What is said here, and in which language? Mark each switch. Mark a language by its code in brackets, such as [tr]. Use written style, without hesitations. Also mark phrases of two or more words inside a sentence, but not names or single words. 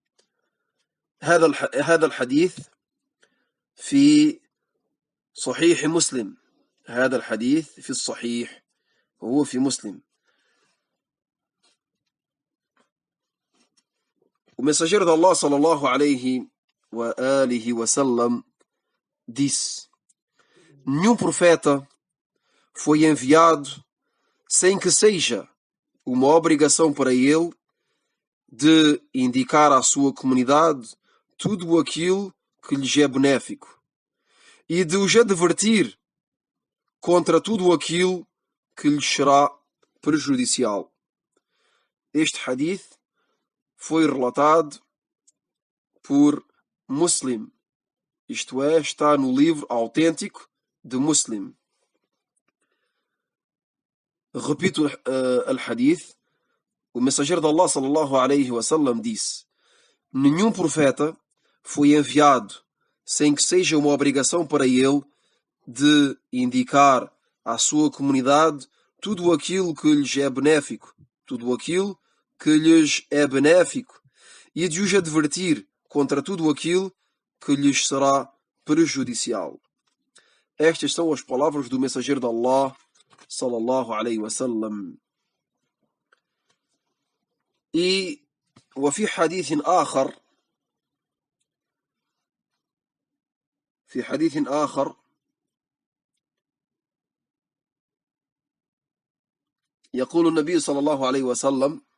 [ar] هذا الحديث في صحيح مسلم. هذا الحديث في الصحيح وهو في مسلم. [pt] O mensageiro de [ar] الله صلى الله عليه وعلى آله وسلم [pt] disse: nenhum profeta foi enviado sem que seja uma obrigação para ele de indicar à sua comunidade tudo aquilo que lhes é benéfico e de os advertir contra tudo aquilo que lhes será prejudicial. Este hadith foi relatado por Muslim, isto é, está no livro autêntico de Muslim. Repito al-hadith. O mensageiro de [ar] الله صلى الله عليه وسلم [pt] disse: nenhum profeta foi enviado sem que seja uma obrigação para ele de indicar à sua comunidade tudo aquilo que lhes é benéfico, e de os advertir contra tudo aquilo que lhes será prejudicial. Estas são as palavras do mensageiro de [ar] الله صلى الله عليه وسلم. وفي حديث آخر في حديث آخر يقول النبي صلى الله عليه وسلم: